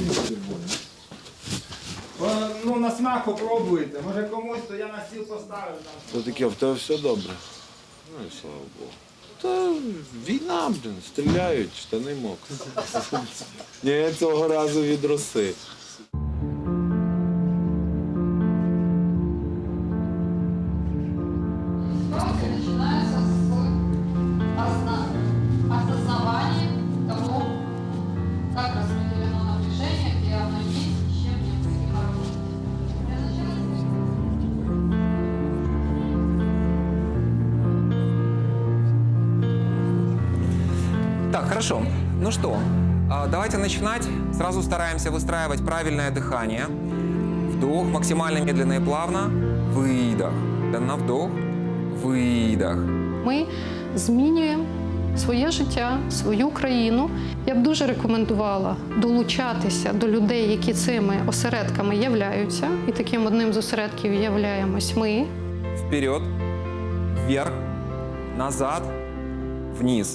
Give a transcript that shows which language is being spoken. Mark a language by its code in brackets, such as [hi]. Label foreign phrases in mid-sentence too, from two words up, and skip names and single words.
[uk] Ну, на смак попробуйте. Може комусь, то я на стіл поставив. Це таке, в тебе все добре? Ну і слава Богу. Та війна, блін, стріляють, штани мокрі. Ні, цього разу від роси. [ru] Начинается с осознавания того, как распределено напряжение, где оно есть и с чем необходимо работать. Для начала Так, хорошо. Ну что, давайте начинать. Сразу стараемся выстраивать правильное дыхание. Вдох, максимально медленно и плавно. Выдох. На вдох. [uk] Видох. Ми змінюємо своє життя, свою країну. Я б дуже рекомендувала долучатися до людей, які цими осередками являються. І таким одним з осередків являємось ми. [ru] Вперед, вверх, назад, вниз.